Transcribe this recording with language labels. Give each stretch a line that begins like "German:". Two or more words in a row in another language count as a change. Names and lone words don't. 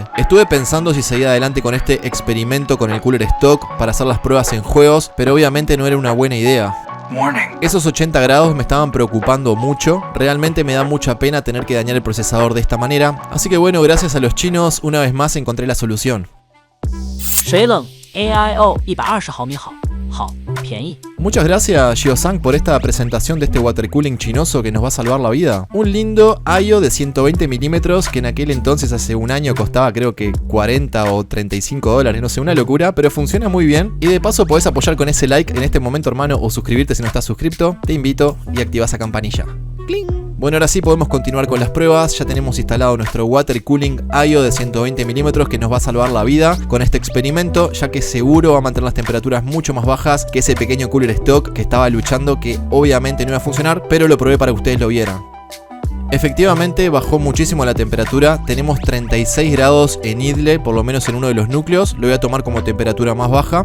Spanish: Estuve pensando si seguía adelante con este experimento con el
English: cooler stock
Spanish: para hacer las pruebas en juegos, pero obviamente no era una buena idea. Esos 80 grados me estaban preocupando mucho, realmente me da mucha pena tener que dañar el procesador de esta manera, así que bueno, gracias a los chinos, una vez más encontré la solución.
English: AIO 120
Chinese: 毫米好，好便宜。
Spanish: Muchas gracias Xiaosang por esta presentación de este
English: water cooling
Spanish: chinoso que nos va a salvar la vida. Un lindo AIO de 120 milímetros que en aquel entonces hace un año costaba creo que 40 o 35 dólares, no sé, una locura, pero funciona muy bien. Y de paso podés apoyar con ese like en este momento, hermano, o suscribirte si no estás suscripto. Te invito y activa esa campanilla. ¡Cling! Bueno, ahora sí podemos continuar con las pruebas. Ya tenemos instalado nuestro
English: water cooling AIO
Spanish: de 120 milímetros que nos va a salvar la vida con este experimento, ya que seguro va a mantener las temperaturas mucho más bajas que ese pequeño
English: cooler stock
Spanish: que estaba luchando, que obviamente no iba a funcionar, pero lo probé para que ustedes lo vieran. Efectivamente bajó muchísimo la temperatura, tenemos 36 grados en idle, por lo menos en uno de los núcleos, lo voy a tomar como temperatura más baja.